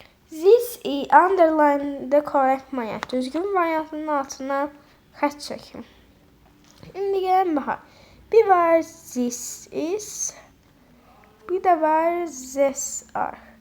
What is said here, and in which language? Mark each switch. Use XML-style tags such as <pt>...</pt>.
<en>This is underline the correct variant.</en> <az>Düzgün variantının altına xətt çəkin. İndi gəlin baxaq. Bir var this is, bir de var this are.</az>